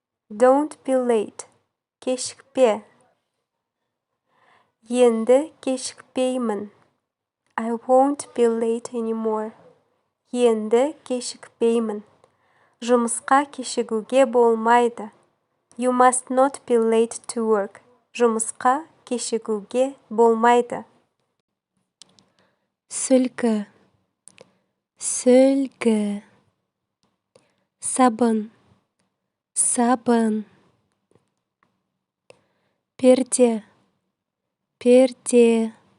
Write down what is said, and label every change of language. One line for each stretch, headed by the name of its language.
English: Don't be late.
Kazakh: Кешікпе. Енді кешікпеймін.
English: I won't be late anymore.
Kazakh: Енді кешікпеймін. Жұмысқа кешігуге болмайды.
English: You must not be late to work.
Kazakh: Жұмысқа кешігуге болмайды. Сүлгі. Сүлгі. Сабын. Сабын. Перде. Перде.